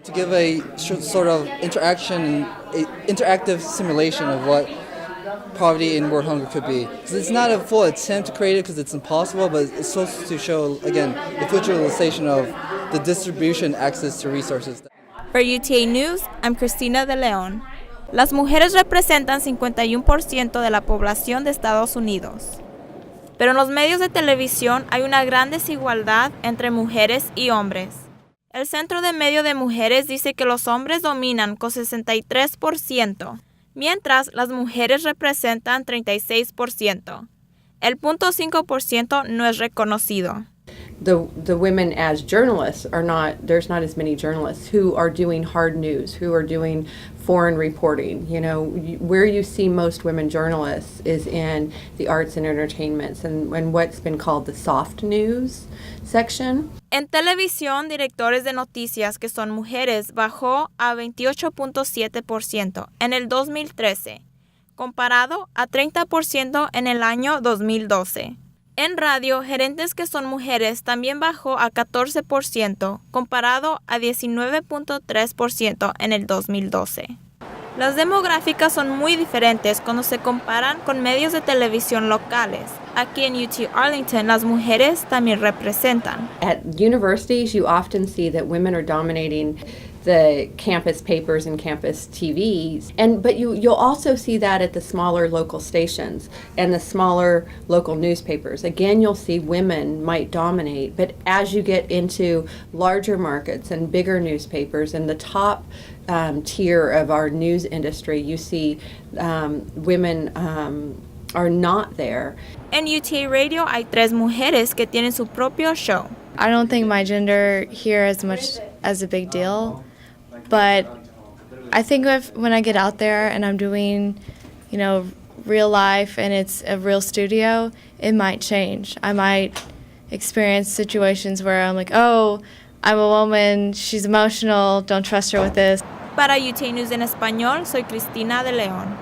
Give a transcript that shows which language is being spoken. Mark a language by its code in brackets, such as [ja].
[en] To give a sort of interactive simulation of what poverty and world hunger could be. So it's not a full attempt to create it because it's impossible, but it's supposed to show, again, the visualization of the distribution access to resources. For UTA News, I'm Cristina DeLeon. [es] Las mujeres representan 51% de la población de Estados Unidos. Pero en los medios de televisión hay una gran desigualdad entre mujeres y hombres. El Centro de Medio de Mujeres dice que los hombres dominan con 63%, mientras las mujeres representan 36%. El 0.5% no es reconocido. [en] The women as journalists there's not as many journalists who are doing hard news, who are doing foreign reporting. You know, where you see most women journalists is in the arts and entertainments and what's been called the soft news section. [es] En televisión, directores de noticias que son mujeres bajó a 28.7% en el 2013, comparado a 30% en el año 2012. En radio, gerentes que son mujeres también bajó a 14%, comparado a 19.3% en el 2012. Las demográficas son muy diferentes cuando se comparan con medios de televisión locales. Aquí en UT Arlington, las mujeres también representan. [en] At universities, you often see that women are dominating the campus papers and campus TVs, but you'll also see that at the smaller local stations and the smaller local newspapers. Again, you'll see women might dominate, but as you get into larger markets and bigger newspapers and the top tier of our news industry, you see women are not there. [es] En UTA Radio hay 3 mujeres que tienen su propio show. [en] I don't think my gender here is much as a big deal, but I think when I get out there and I'm doing, real life and it's a real studio, it might change. I might experience situations where I'm like, oh, I'm a woman, she's emotional, don't trust her with this. [es] Para UTA News en Español, soy Cristina DeLeon.